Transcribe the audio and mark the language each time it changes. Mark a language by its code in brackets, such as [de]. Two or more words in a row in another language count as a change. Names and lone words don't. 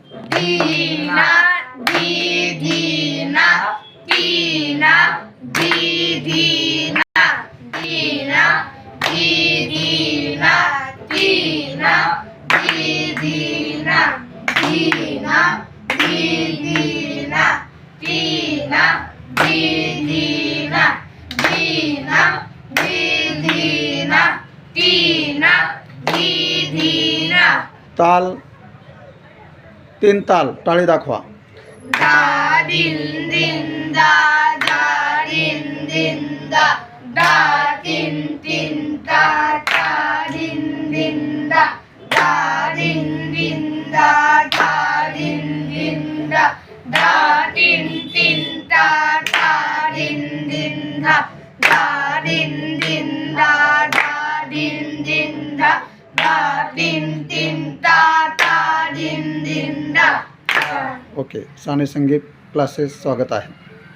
[mr] दीना दीदीना दीना दीदीना दीना दीदीना दीना दीदीना दीना दीदीना दीना दीदीना दीना दीदीना दीना दीदीना ताल 3 ताल टाळी दाखवा. दा दिन दिन दा दा दिन दिन दा दा तीन तीन दा दा दिन दिन दा दा दिन दिन दा दा दिन दिन दा दा तीन तीन दा दा दिन दिन दा दा दिन दिन दा दा दिन दिन दा दा तीन तीन दा दा दिन दिन दा. ओके. साने संगीत क्लासेस स्वागत आहे.